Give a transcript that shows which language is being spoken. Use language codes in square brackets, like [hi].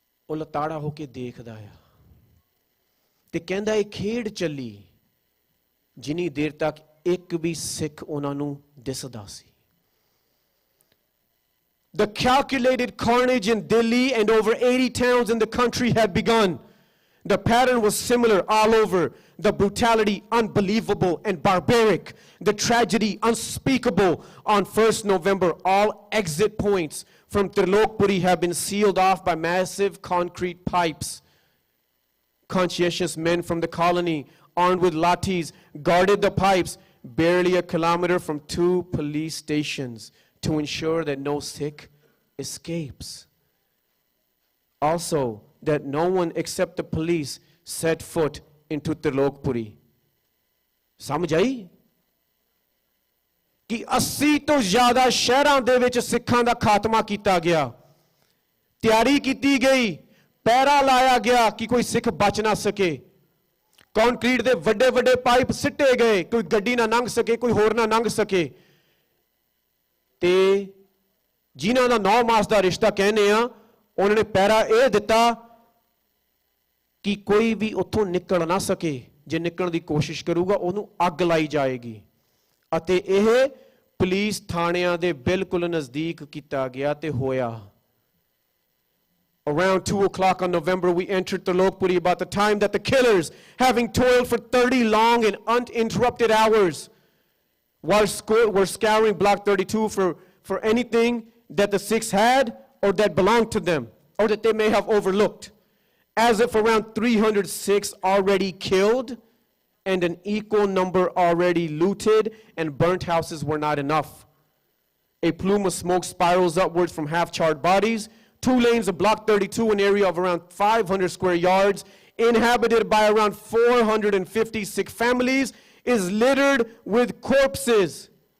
[pa] ਉਹ ਲਤਾੜਾ ਹੋ ਕੇ ਦੇਖਦਾ ਆ ਤੇ ਕਹਿੰਦਾ ਇਹ ਖੇਡ ਚੱਲੀ ਜਿੰਨੀ ਦੇਰ ਤੱਕ ਇੱਕ ਵੀ ਸਿੱਖ ਉਹਨਾਂ ਨੂੰ ਦਿਸਦਾ ਸੀ [en] The calculated carnage in Delhi and over 80 towns in the country had begun. The pattern was similar all over. The brutality unbelievable and barbaric. The tragedy unspeakable. On 1st November, all exit points from Trilokpuri have been sealed off by massive concrete pipes. Conscientious men from the colony, armed with lathis, guarded the pipes barely a kilometer from 2 police stations to ensure that no Sikh escapes. Also, that no one except the police set foot into Trilokpuri. [pa] ਸਮਝ ਆਈ ਕਿ 80 ਤੋਂ ਜ਼ਿਆਦਾ ਸ਼ਹਿਰਾਂ ਦੇ ਵਿੱਚ ਸਿੱਖਾਂ ਦਾ ਖਾਤਮਾ ਕੀਤਾ ਗਿਆ ਤਿਆਰੀ ਕੀਤੀ ਗਈ ਪਹਿਰਾ ਲਾਇਆ ਗਿਆ ਕਿ ਕੋਈ ਸਿੱਖ ਬਚ ਨਾ ਸਕੇ ਕੰਕਰੀਟ ਦੇ ਵੱਡੇ ਵੱਡੇ ਪਾਈਪ ਸਿੱਟੇ ਗਏ ਕੋਈ ਗੱਡੀ ਨਾ ਲੰਘ ਸਕੇ ਕੋਈ ਹੋਰ ਨਾ ਲੰਘ ਸਕੇ ਤੇ ਜਿਨ੍ਹਾਂ ਦਾ 9 ਮਾਸ ਦਾ ਰਿਸ਼ਤਾ ਕਹਿੰਦੇ ਆ ਉਹਨਾਂ ਨੇ ਪਹਿਰਾ ਇਹ ਦਿੱਤਾ ਕਿ ਕੋਈ ਵੀ ਉੱਥੋਂ ਨਿਕਲ ਨਾ ਸਕੇ ਜੇ ਨਿਕਲਣ ਦੀ ਕੋਸ਼ਿਸ਼ ਕਰੂਗਾ ਉਹਨੂੰ ਅੱਗ ਲਾਈ ਜਾਏਗੀ ਅਤੇ ਇਹ ਪੁਲਿਸ ਥਾਣਿਆਂ ਦੇ ਬਿਲਕੁਲ ਨਜ਼ਦੀਕ ਕੀਤਾ ਗਿਆ ਤੇ ਹੋਇਆ [en] Around 2 o'clock on November, we entered Trilokpuri about the time that the killers, having toiled for 30 long and uninterrupted hours, were scouring Block 32 for anything that the Sikhs had or that belonged to them or that they may have overlooked. As if around 300 Sikhs already killed and an equal number already looted and burnt houses were not enough. A plume of smoke spirals upwards from half-charred bodies. 2 lanes of Block 32, an area of around 500 square yards, inhabited by around 450 Sikh families, is littered with corpses.